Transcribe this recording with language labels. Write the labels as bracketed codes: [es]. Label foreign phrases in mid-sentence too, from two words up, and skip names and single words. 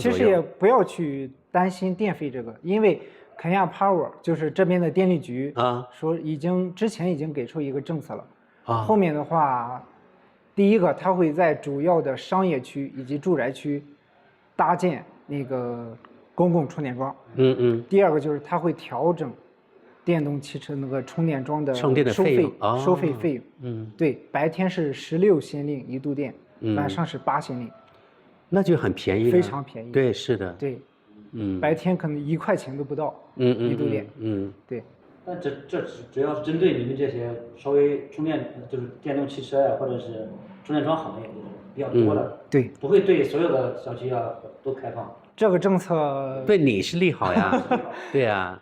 [zh] 其實也不要去擔心電費這個，因為肯亞 Power 就是這邊的電力局說之前已經給出一個政策了後面的話，第一個它會在主要的商業區以及住宅區搭建那個公共充電樁。第二個就是它會調整電動汽車那個充電樁的收費費用。對，白天是16先令1度電，晚上是8先令。那就很便宜了，非常便宜。对，是的。对，白天可能1 塊錢都不到，1度電。对。但這主要是針對你們這些稍微充電就是電動汽車呀，或者是充電樁行業比較多的。对。不會對所有的小區啊都開放。這個政策對你是利好呀，對呀。